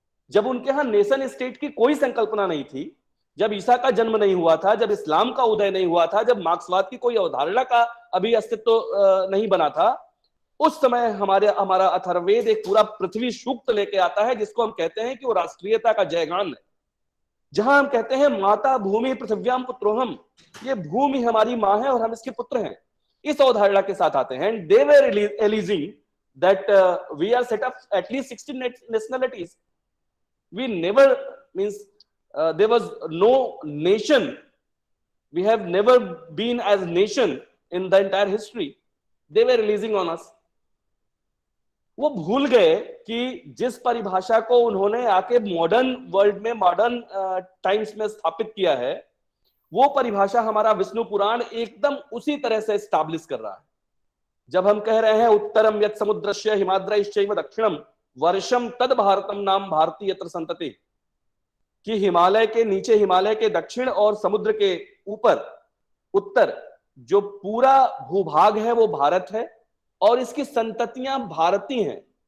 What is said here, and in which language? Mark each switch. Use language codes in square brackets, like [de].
[hi] जब उनके यहां नेशन स्टेट की कोई संकल्पना नहीं थी, जब ईसा का जन्म नहीं हुआ था, जब इस्लाम का उदय नहीं हुआ था, जब मार्क्सवाद की कोई अवधारणा का अभी अस्तित्व नहीं बना था, उस समय हमारा अथर्ववेद एक पूरा पृथ्वी सूक्त लेके आता है, जिसको हम कहते हैं कि वो राष्ट्रीयता का जयगान है, जहां हम कहते हैं [sa] माता भूमि पृथ्व्याम पुत्रोहम, [hi] ये भूमि हमारी मां है और हम इसके पुत्र हैं। इस अवधारणा के साथ आते हैं, [en] And they were alleging that we are set up at least 16 nationalities. We never means there was no nation, we have never been as nation in the entire history, they were releasing on us. [hi] वो भूल गए कि जिस परिभाषा को उन्होंने आके modern world में, मॉडर्न टाइम्स में स्थापित किया है, वो परिभाषा हमारा विष्णु पुराण एकदम उसी तरह से एस्टैब्लिश कर रहा है। जब हम कह रहे हैं [sa] उत्तरम यत् समुद्रस्य हिमाद्रैश्चैव दक्षिणम वर्षम तद भारतम नाम भारती यत्र संतति, [hi] कि हिमालय के नीचे, हिमालय के दक्षिण और समुद्र के ऊपर उत्तर जो पूरा भूभाग है वो भारत है, और इसकी संततियां भारतीय हैं।